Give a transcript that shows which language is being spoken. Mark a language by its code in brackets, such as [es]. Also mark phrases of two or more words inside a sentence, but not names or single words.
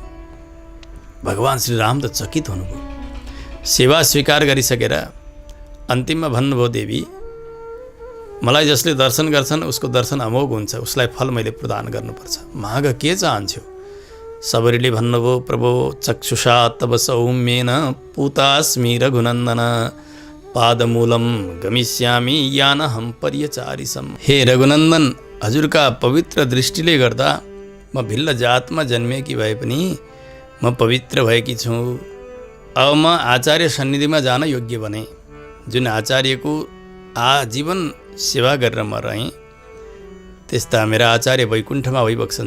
[ne] भगवान श्री राम त चकित हुनुभयो। सेवा स्वीकार गरिसकेर अन्तिममा भन्नुभयो, देवी मलाई जसले दर्शन गर्छन् उसको दर्शन अमोघ हुन्छ, उसलाई फल मैले प्रदान गर्नुपर्छ, माग के चाहन्छु? सबरीले भन्नुभयो, [sa] प्रभो चक्षुषा तव सौम्येन पूतास्मि रघुनन्दन पादमूलम गमिष्यामि यानहं पर्यचारिसम। [ne] हे रघुनन्दन, हजुरका पवित्र दृष्टिले गर्दा म भिल्ल जातमा जन्मेकी भए पनि म पवित्र भएकी छु। अब म आचार्य सन्निधिमा जान योग्य बने। जुन आचार्यको आजीवन सेवा गरेर म रहेँ, त्यस्ता मेरा आचार्य वैकुण्ठमा भइबक्सन्छ।